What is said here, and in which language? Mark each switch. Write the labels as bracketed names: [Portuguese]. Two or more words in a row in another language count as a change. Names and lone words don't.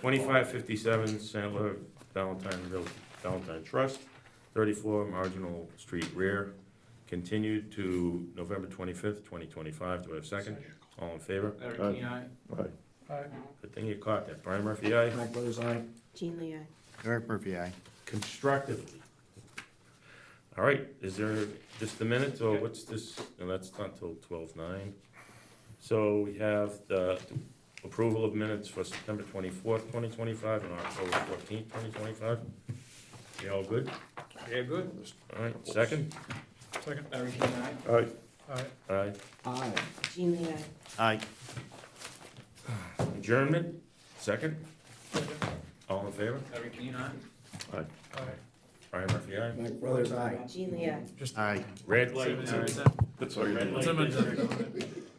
[English] 2557 Sandler Valentine Trust, 34 Marginal Street rear, continued to November 25th, 2025. Do I have a second? All in favor? Larry King, aye. Aye. Good thing you caught that. Brian Murphy, aye. Mike Brothers, aye. Jean Lee, aye. Eric Murphy, aye. Constructively. All right, is there just the minutes, or what's this? No, that's not till 12/9. So we have the approval of minutes for September 24th, 2025, and October 14th, 2025. You all good? Yeah, good. All right, second? Second. Larry King, aye. Aye. Aye. Aye. Aye. Jean Lee, aye. Aye. Adjournment, second? All in favor? Larry King, aye. Aye. Aye. Brian Murphy, aye. Mike Brothers, aye. Jean Lee, aye. Aye. Red light. That's all you Red need. light Someone- district.